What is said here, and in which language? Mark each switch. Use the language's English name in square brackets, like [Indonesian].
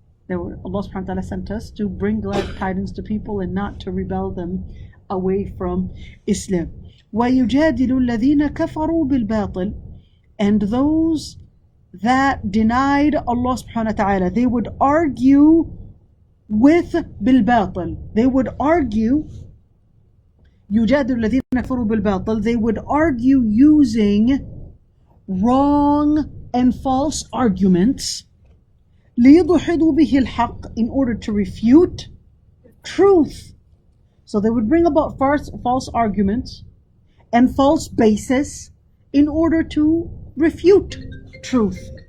[English] Allah subhanahu wa ta'ala sent us to bring glad tidings to people and not to rebel them away from Islam. [Arabic] وَيُجَادِلُ الَّذِينَ كَفَرُوا بِالْبَاطِلِ. [English] And those that denied Allah subhanahu wa ta'ala, they would argue with [Arabic] بالباطل. [English] They would argue [Arabic] يجادل الذين كفروا بالباطل. [English] They would argue using wrong and false arguments [Arabic] ليضحضوا به الحق, [English] in order to refute truth. So they would bring about false arguments and false basis in order to refute truth.